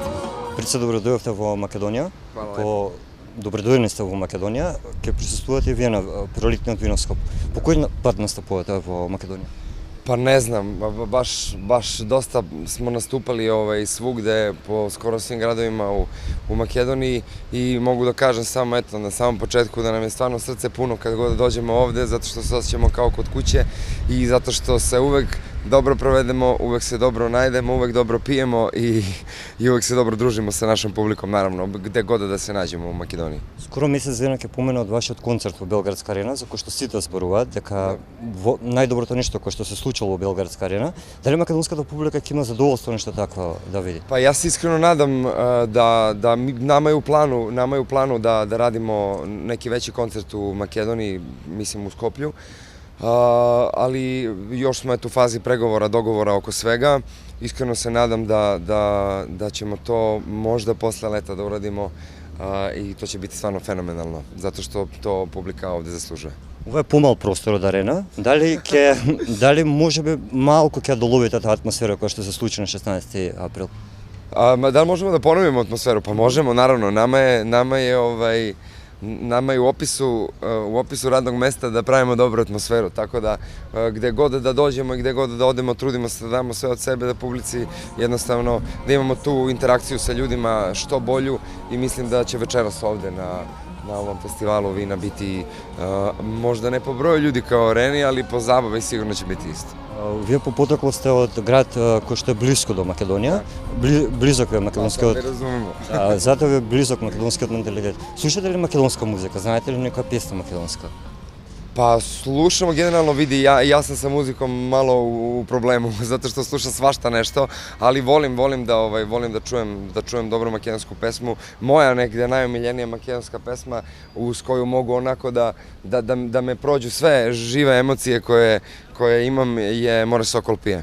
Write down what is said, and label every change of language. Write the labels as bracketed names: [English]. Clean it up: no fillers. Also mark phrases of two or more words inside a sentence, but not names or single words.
[Macedonian] Пред се добро дојдовте во Македонија. Добре дојдени сте во Македонија. Ќе присуствувате и вие на пролетниот Виноскоп. По кој пат настапувате во Македонија? [Serbian] Па не знам, баш доста смо наступали свугде по скоро свим градовима у Македонiji и могу да кажем само на самом почетку da nam je stvarno srce puno kad god dođemo ovde zato što se osjećamo kao kod kuće i zato što se uvek dobro provedemo, uvek se dobro najdemo, uvek dobro pijemo i uvek se dobro družimo sa našom publikom, naravno, gde god da se nađemo u Makedoniji. [Macedonian] Скоро месец дена ќе помине од вашиот концерт во Белградска арена, за кој што сите зборуваат дека најдоброто нешто кое што се случило во Белградска арена. Дали македонската публика ќе има задоволство нешто такво да види? [Serbian] Pa ja se iskreno nadam da nama je u planu da radimo neki veći koncert u Makedoniji, mislim u Skoplju, ali još smo u fazi pregovora, dogovora oko svega. Iskreno se nadam da ćemo to možda posle leta da uradimo i to će biti stvarno fenomenalno, zato što to publika ovde zaslužuje. [Macedonian] Ова е помал простор од арена. Дали може би малку ќе доловите таа атмосфера која што се случи на 16 април? [Serbian] Da li možemo da ponovimo atmosferu? Pa možemo, naravno. Nama je u opisu radnog mesta da pravimo dobru atmosferu, tako da gde god da dođemo i gde god da odemo, trudimo se da damo sve od sebe, da publici jednostavno, da imamo tu interakciju sa ljudima što bolju i mislim da će večeras ovde na ovom festivalu vina biti možda ne po broju ljudi kao areni, ali po zabavi sigurno će biti isto. [Macedonian] Вие по потокло сте од град кој што е близко до Македонија, близок е македонскиот. [Serbian] Не разумемо. [Macedonian] Затоа е близок македонскиот менталитет. Слушате ли македонска музика? Знаете ли некоја песна македонска? [Serbian] Pa slušamo generalno, vidi, ja sam sa muzikom malo u problemu, zato što slušam svašta nešto, ali volim da čujem dobru makedonsku pesmu. Moja negde najomiljenija makedonska pesma uz koju mogu onako da me prođu sve žive emocije koje imam je More Sokol pije.